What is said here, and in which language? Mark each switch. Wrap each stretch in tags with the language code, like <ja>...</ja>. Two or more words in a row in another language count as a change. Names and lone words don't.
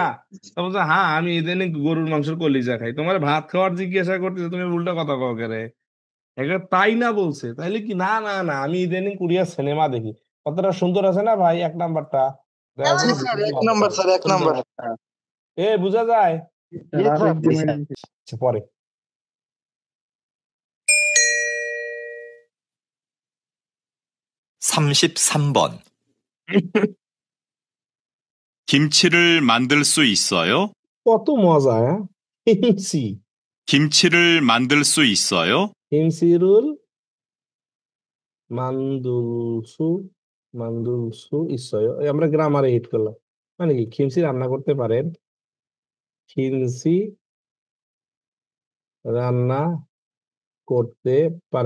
<bn>তো বলছে হ্যাঁ আমি ইদানিং গরুর মাংসের কলিজা খাই। তোমার ভাত খাওয়ার জিজ্ঞাসা করতেছে, তুমি উল্টা কথা কও করে। এবার তাই না বলছে, তাইলে কি? না না না, আমি ইদানিং কোরিয়ার সিনেমা দেখি। কতটা সুন্দর আছে না ভাই 1 নাম্বারটা? দয়া করে এক নাম্বার স্যার, এক নাম্বার। বুঝা যায়? আচ্ছা, পরে।</bn> <ko>삼십삼번 김치를 만들 수 있어요?</ko> <bn>কত মজা, হ্যাঁ? হিমসি</bn> <ko>김치를 만들 수 있어요? 김치를 만들수 만들수 있어요.</ko> <bn>এই আমরা গ্রামারে হিট করলাম। মানে কি খিমসি রান্না করতে পারেন? খিমসি রান্না করতে পারেন।</bn>